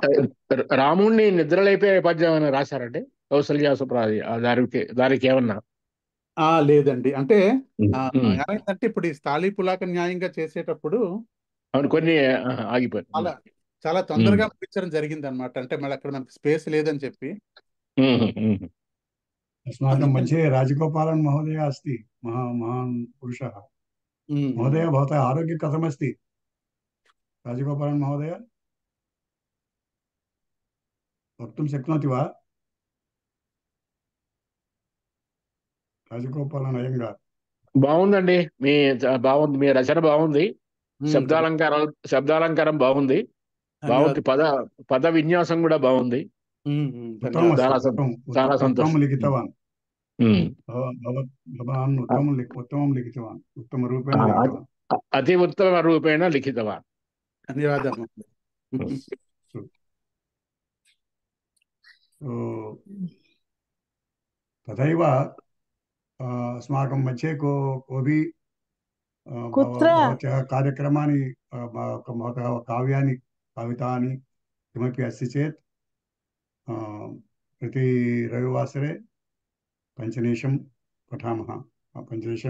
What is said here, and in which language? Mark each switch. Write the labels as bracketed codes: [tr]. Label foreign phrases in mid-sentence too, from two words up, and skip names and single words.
[te] రాముణ్ణి నిద్రలేపే పద్యం అని రాశారంటే కౌసల్య సుప్రాది దానికి ఏమన్నా? లేదండి, అంటే ఉమ్, ఉమ్. ఏమైందంటే ఇప్పుడు ఈ [sa] స్థాళీ పులాక [te] న్యాయంగా చేసేటప్పుడు అవును, కొన్ని ఆగిపోయాయి. చాలా చాలా తొందరగా ముగించడం జరిగింది అనమాట. అంటే మళ్ళీ అక్కడ మనకి స్పేస్ లేదని చెప్పి. [sa] अस्माकं मध्ये राजगोपालन् महोदयः अस्ति, महान् पुरुषः। महोदय, भवतः आरोग्यं कथमस्ति? राजगोपालन् महोदय वक्तुं शक्नोति वा? [te] రాజగోపాలన్ అయ్యంగార్. బాగుందండి, బాగుంది, మీ రచన బాగుంది. శబ్దాలంకారం బాగుంది. బాగుంది, పద విన్యాసం కూడా బాగుంది. చాలా సంతోషం. [sa] లిఖితవాన్ భవాన్ ఉత్తమం లిఖితవాన్, ఉత్తమ రూపేణ లిఖితవాన్. అతి ఉత్తమ రూపేణ లిఖితవాన్. [te] ధన్యవాదాలు. [sa] तथैव अस्माकं मध्ये कोऽपि भवत्याः कार्यक्रमाणि, भवतः काव्यानि, कवितानि किमपि अस्ति चेत् प्रति रविवासरे पञ्चनिमिषं पठामः, पञ्चनिमिषं